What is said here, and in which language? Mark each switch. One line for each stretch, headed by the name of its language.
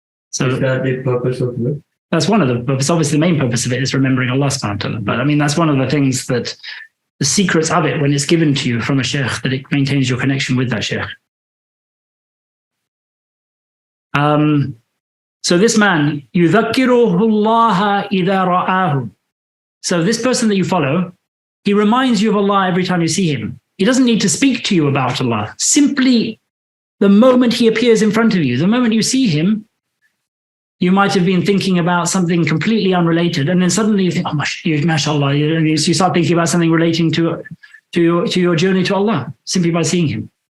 English: So Is that the purpose of it? that's one of the purposes. Obviously, the main purpose of it is remembering Allah subhanahu wa ta'ala. But I mean, that's one of the things that the secrets of it when it's given to you from a Shaykh, that it maintains your connection with that Shaykh.
Arabic: So this man, يُذَكِّرُهُ اللَّهَ إِذَا رَآهُ.
English: So this person that you follow, he reminds you of Allah every time you see him. He doesn't need to speak to you about Allah. Simply the moment he appears in front of you, the moment you see him, you might have been thinking about something completely unrelated, and then suddenly you think, oh, mashallah, you start thinking about something relating to your journey to Allah, simply by seeing him.